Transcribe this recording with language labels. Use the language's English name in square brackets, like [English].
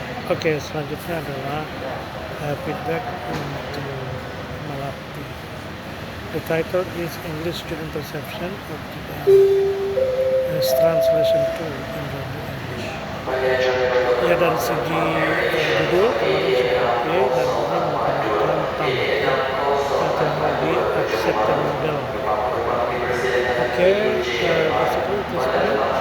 [Indonesian] Oke, selanjutnya adalah feedback untuk melatih. [English] The title is English Student Perception of as Translation Tool in English. [Indonesian] Ya, dari segi judul kemarin sudah oke, dan ini menggunakan TAM, teknologi accepted model. [English] Oke, basically it is fine.